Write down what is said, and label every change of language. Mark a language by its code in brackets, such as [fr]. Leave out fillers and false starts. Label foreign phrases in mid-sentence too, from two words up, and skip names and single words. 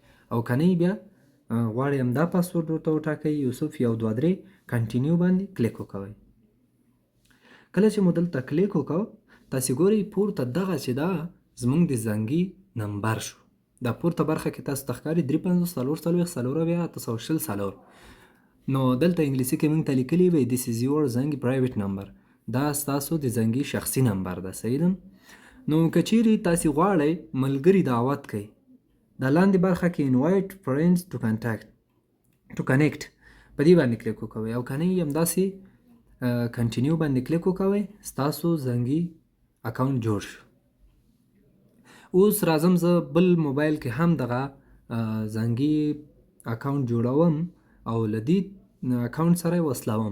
[ps] او که نه بیا غواړئ همدا پاسورډ ورته وټاکئ، یوسف 1 2 3 کنټینیو باندې کلیک وکوئ. کله چې مو دلته کلیک وکړو تاسو ګورئ پورته دغه چې دا زموږ د زنګي نمبر شو. دا پورته برخه کې تاسو ته ښکاري 53 44 944. نو دلته انګلیسي کې موږ ته لیکلي وي [en] this is your زنګي private number. [ps] دا ستاسو د زنګي شخصي نمبر ده صحیح ده. نو که چیرې تاسو غواړئ ملګري دعوت کړئ، دا لاندې برخه کې [en] invite friends to connect [ps] په دې باندې کلیک وکوئ. او که نه همداسې کنټینیو باندې کلیک وکوئ، ستاسو زنګي اکاونټ جوړ شو. اوس راځم زه بل موبایل کې هم دغه زنګي اکاونټ جوړوم او له دې اکاونټ سره یې وصلوم.